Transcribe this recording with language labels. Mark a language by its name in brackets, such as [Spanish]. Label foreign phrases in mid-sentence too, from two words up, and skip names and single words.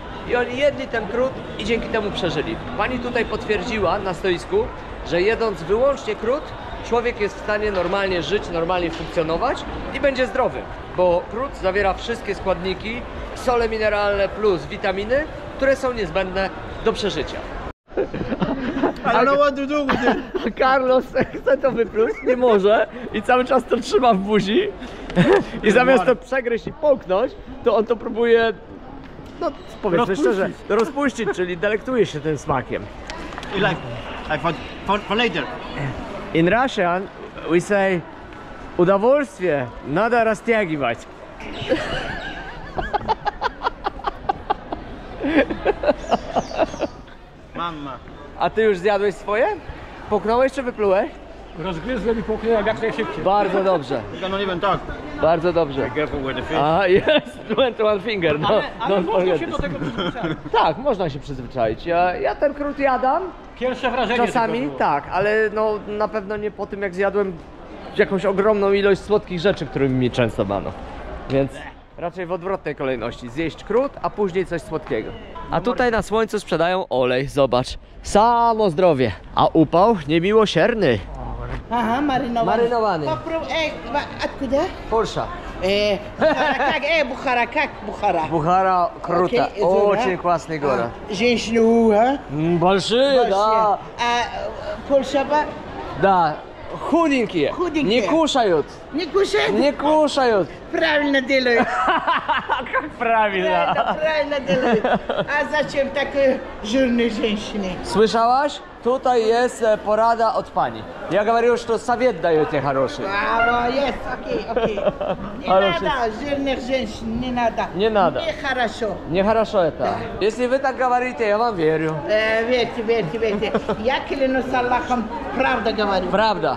[Polish] I oni jedli ten krut i dzięki temu przeżyli. Pani tutaj potwierdziła na stoisku, że jedząc wyłącznie krut, człowiek jest w stanie normalnie żyć, normalnie funkcjonować i będzie zdrowy. Bo krut zawiera wszystkie składniki, sole mineralne plus witaminy, które są niezbędne do przeżycia. [English] I don't know what to do with it. [Polish] Carlos chce to wypluć, nie może i cały czas to trzyma w buzi i zamiast to przegryźć i połknąć, to on to próbuje, no powiedzmy szczerze, rozpuścić, czyli delektuje się tym smakiem. [English] You like, for later. In Russian we say [Russian] удовольствие надо растягивать. [Polish] Mama. A ty już zjadłeś swoje? Połknąłeś czy wyplułeś? Rozgryzłem i połknąłem jak najszybciej. Bardzo dobrze, [English] You cannot even talk. [Polish] bardzo dobrze. [English] Be careful with the fish. [Polish] A jest, 21 finger, no, Ale no można się do tego przyzwyczaić. tak, można się przyzwyczaić. Ja ten krut jadam, Pierwsze wrażenie czasami tylko było. tak, ale no na pewno nie po tym, jak zjadłem jakąś ogromną ilość słodkich rzeczy, którymi mi często bano. Więc raczej w odwrotnej kolejności. Zjeść krut, a później coś słodkiego. A tutaj na słońcu sprzedają olej, zobacz. Samo zdrowie. A upał niemiłosierny. [Russian] Ага, маринованный. Маринованный. Попробуй. Откуда? Porsche. Бухара. Как? Бухара. Как Бухара? [Polish] Buchara kruta. [Russian] Окей, это, Очень да? классный город. Женщину, а? Большие, да. Польша, Да. Худенькие. Худенькие. Не кушают. не кушает? Не кушают. Правильно делают. Как правильно. Правильно делают. А зачем такой жирной женщине? [Polish] Słyszałaś? Tutaj jest porada od pani. [Russian] Ja говорю, что совет даете хороший. Браво, есть, окей. Не Хороший. надо жирных женщин, не надо. Не надо. Нехорошо. Нехорошо это. Если вы так говорите, я вам верю. Верьте. Я клянусь Аллахом, правда говорю. Правда.